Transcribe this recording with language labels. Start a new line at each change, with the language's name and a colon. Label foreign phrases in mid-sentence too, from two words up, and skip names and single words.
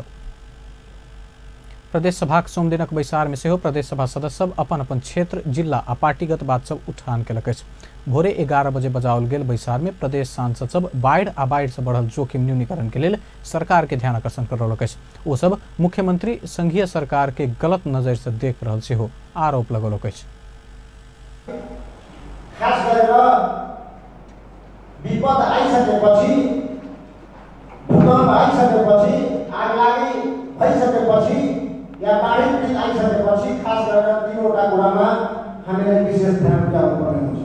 Maithili: प्रदेश सभा सोम दिनक बैसार में सेहो प्रदेश सभा सदस्य सब अपन अपन क्षेत्र, जिला आ पार्टीगत बात सब उठान केलक। भोरे 11 बजे बजाओल गेल बैसार में प्रदेश सांसद सब बाढ़ आ बाढ़ से बढ़ल जोखिम न्यूनीकरण के लिए सरकार के ध्यान आकर्षण करौलक। ओ सब मुख्यमंत्री संघीय सरकार के गलत नजर से देख रहल सेहो आरोप लगौलक।
Nepali: खास गरेर विपद आइसकेपछि, भूकम्प आइसकेपछि, आगलागी भइसकेपछि या बाढी पीडित आइसकेपछि खास गरेर 3वटा कुरामा हामीले विशेष ध्यान दिनुपर्ने हुन्छ।